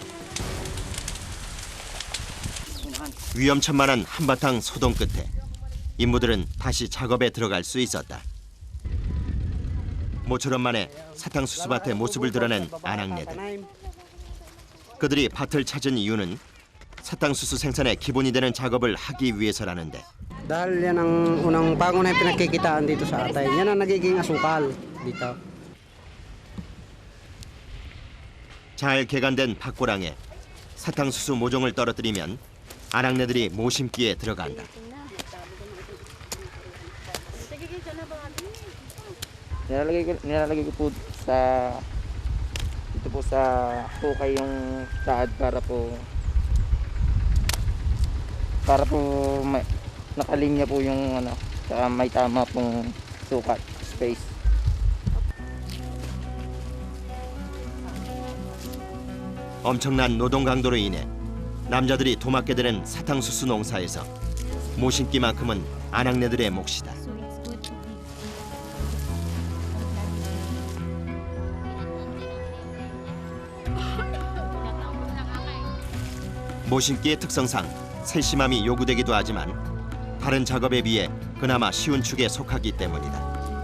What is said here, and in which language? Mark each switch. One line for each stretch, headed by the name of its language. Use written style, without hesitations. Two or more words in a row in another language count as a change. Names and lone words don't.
Korean: 위험천만한 한바탕 소동 끝에 인부들은 다시 작업에 들어갈 수 있었다. 모처럼 만에 사탕수수밭의 모습을 드러낸 아낙네들. 그들이 밭을 찾은 이유는 사탕수수 생산의 기본이 되는 작업을 하기 위해서라는데
Filipino: Dahil yan ang unang pangunahing pinagkikitaan dito sa atay. Yan ang nagiging asukal dito.
Korean: 잘 개간된 밭고랑에 사탕수수 모종을 떨어뜨리면 아낙네들이 모심기에 들어간다.
Filipino: Nilalagay ko po sa dito po sa hukay yung taad para po nakalinya po yung ano, saka may tama pong sukat, space.
Korean: 엄청난 노동 강도로 인해 남자들이 도맡게 되는 사탕수수 농사에서 모심기만큼은 아낙네들의 몫이다. 모심기의 특성상 세심함이 요구되기도 하지만 다른 작업에 비해 그나마 쉬운 축에 속하기 때문이다.